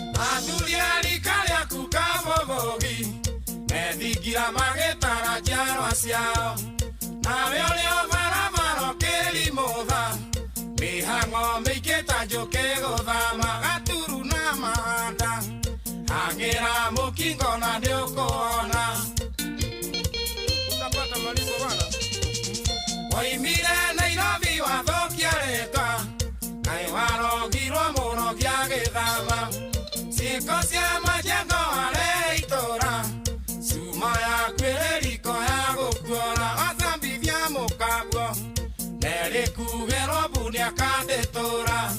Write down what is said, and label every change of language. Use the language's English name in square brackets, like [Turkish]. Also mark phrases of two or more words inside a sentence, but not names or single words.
[Kikuyu] Athuri a rika rĩaku kabogogi, methingira magĩtara njiarwa ciao. Nawe ũrĩ o barabara ũkĩrimũtha, mĩhang'o mĩingĩ ta njũkĩ gũthama, gaturu na mahanda, hang'ĩra mũkingo na nĩũkũona. [Swahili] Utapata malipo bwana. [Kikuyu] Woimire Nairobi wathokia rĩtwa, kaĩ warogirwo mũrogia gĩthama. Ciĩko cia majengo warĩ itũra, cuma yaku ĩrĩ riko ya gũkuora. Wacambithia mũkambwo, nerĩ kugerwo mbu nĩakandĩtũra.